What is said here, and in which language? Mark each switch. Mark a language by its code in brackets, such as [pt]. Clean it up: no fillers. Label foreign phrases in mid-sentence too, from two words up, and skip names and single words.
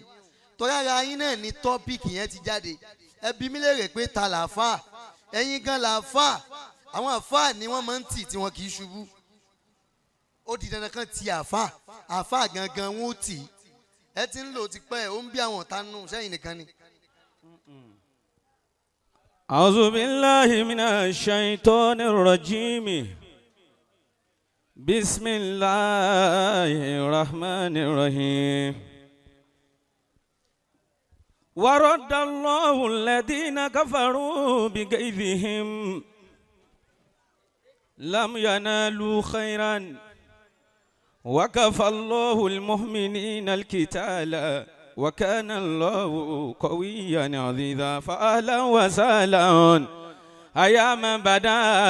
[yo] Torí ara yín náà ni tọ́pìkì yẹn ti jáde. Ẹ bí mílẹ̀rẹ̀ pé ta làáfà, ẹ̀yin gan làáfà. Àwọn àfà ni wọ́n máa ń tì tí wọn kì í ṣubú. Ó di dandan kan ti àfà, àfà gangan wọn ó tì. Ẹ ti ń lò ti pẹ́, ó ń bí àwọn ọ̀tá nù sẹ́yìn nìkan ni. [ar] أعوذ بالله من الشيطان الرجيم بسم الله الرحمن الرحيم ورد الله الذين كفروا بغيظهم لم ينالوا خيرا وكفى الله المؤمنين القتال وكان الله قويا عزيزا فأهلا وسهلا أيام بدا